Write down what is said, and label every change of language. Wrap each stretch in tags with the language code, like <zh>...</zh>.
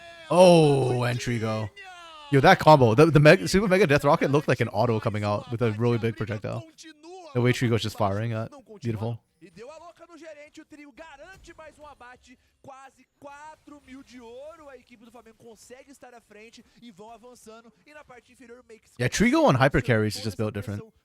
<en>Oh, and Trigo. Yo, that combo. The Super Mega Death Rocket looked like an auto coming out with a really big projectile. The way Trigo's just firing at. Beautiful.</en> <pt>O trio garante mais abate, quase 4.000 de ouro. A equipe do Flamengo consegue estar à frente e vão avançando. E na parte inferior, Makes.</pt> <en>Yeah, Trigo on hyper carries is just built different.</en>